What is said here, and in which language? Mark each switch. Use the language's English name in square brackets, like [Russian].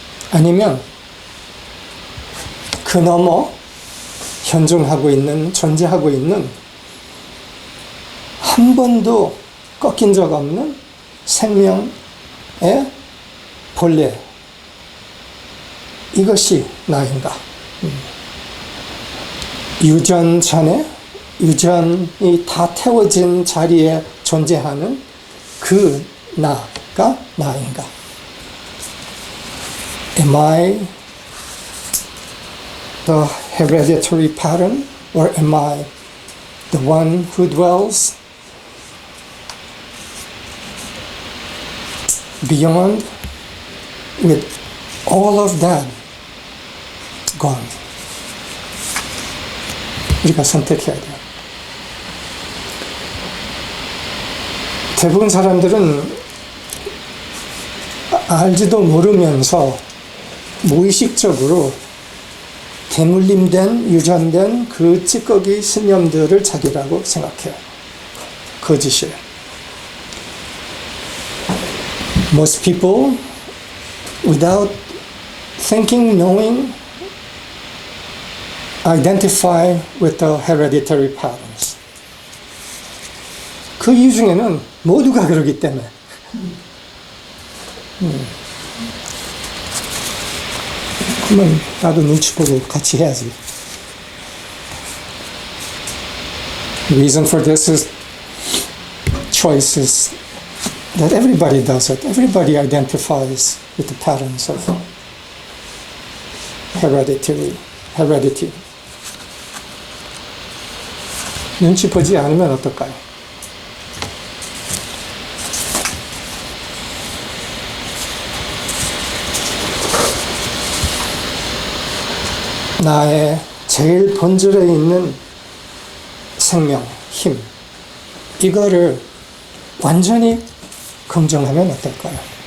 [Korean] 아니면 그 너머 현존하고 있는, 존재하고 있는 한 번도 꺾인 적 없는 생명의 본래, 이것이 나인가? 유전 전에, 유전이 다 태워진 자리에 존재하는 그 나가 나인가? [English] Am I the hereditary pattern, or am I the one who dwells beyond with all of that gone? [Korean] 우리가 선택해야 돼요. 대부분 사람들은 알지도 모르면서 무의식적으로 대물림된, 유전된 그 찌꺼기 신념들을 자기라고 생각해요. 거짓이에요. [English] Most people, without thinking, knowing, identify with the hereditary patterns. [Korean] 그 이유 중에는 모두가 그러기 때문에. 그러면 나도 눈치 보고 같이 해야지. [English] The reason for this is choice is that everybody does it. Everybody identifies with the patterns of heredity. [Korean] 눈치 보지 않으면 어떨까요? 나의 제일 본질에 있는 생명, 힘, 이거를 완전히 긍정하면 어떨까요?